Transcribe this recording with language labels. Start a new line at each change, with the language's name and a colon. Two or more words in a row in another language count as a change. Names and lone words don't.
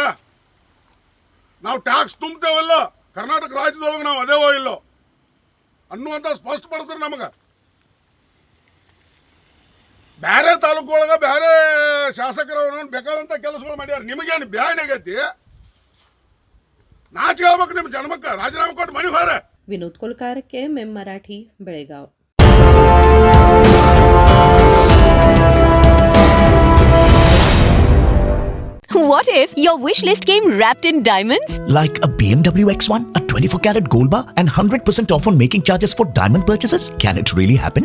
Kannada: ನಾವು ಟ್ಯಾಕ್ಸ್ ತುಂಬ್ತೇವಲ್ಲ ಕರ್ನಾಟಕ ರಾಜ್ಯದೊಳಗೆ, ನಾವು ಅದೇವೋ ಇಲ್ಲೋ ಅನ್ನುವಂತ ಸ್ಪಷ್ಟಪಡಿಸ್ರಿ ನಮಗೆ. ಬೇರೆ ತಾಲೂಕು ಒಳಗೆ ಬೇರೆ ಶಾಸಕರವ್ರ ಬೇಕಾದಂತ ಕೆಲಸಗಳು ಮಾಡ್ಯಾರ. ನಿಮಗೇನು ಬ್ಯಾನ್ ಆಗೈತಿ? ನಾಚಿಕೆ ಆಗ್ಬೇಕು ನಿಮ್ಮ ಜನ್ಮಕ್ಕೆ. ರಾಜೀನಾಮೆ ಕೊಟ್ಟು ಮನೆಗೆ ಹೋರೆ.
Marathi: विनोद कोलकार, KMM मराठी, बेळगाव.
English: What if your wish list came wrapped in diamonds? Like a BMW X1, a 24-carat gold bar, and 100% off on making charges for diamond purchases? Can it really happen?